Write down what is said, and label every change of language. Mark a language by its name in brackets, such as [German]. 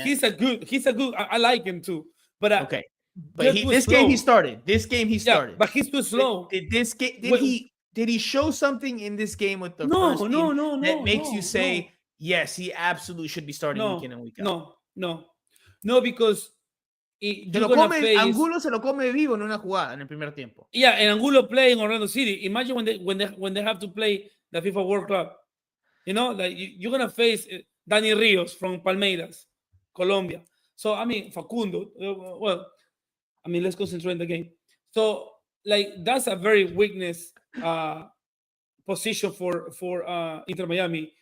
[English] He's a good. I like him too. But okay, but this game he started. But he's too slow. Did he show something in this game with the first team that makes you say, yes, he absolutely should be starting week in and week out? No, because [Spanish] Angulo se lo come vivo en una jugada en el primer tiempo. [English] Yeah, and Angulo play in Orlando City. Imagine when they have to play the FIFA World Cup. Like you're gonna face Dani Rios from Palmeiras, Colombia. So Facundo. Let's concentrate on the game. So that's a very weakness position for Inter Miami.